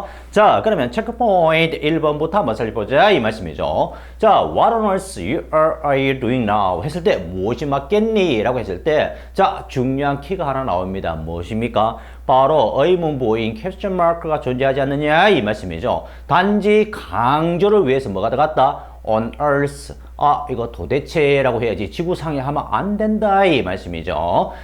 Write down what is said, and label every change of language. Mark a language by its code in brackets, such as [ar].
[ko] 자, 그러면 체크포인트 1번부터 한번 살펴보자 이 말씀이죠. [en] 자, what on earth are you doing now? [ko] 했을 때 무엇이 맞겠니? 라고 했을 때 자, 중요한 키가 하나 나옵니다. 무엇입니까? 바로 의문부호인 캡션 마크가 존재하지 않느냐 이 말씀이죠. 단지 강조를 위해서 뭐가 들어갔다? [en] on earth. [ko] 이거 도대체라고 해야지 지구상에 하면 안 된다 이 말씀이죠.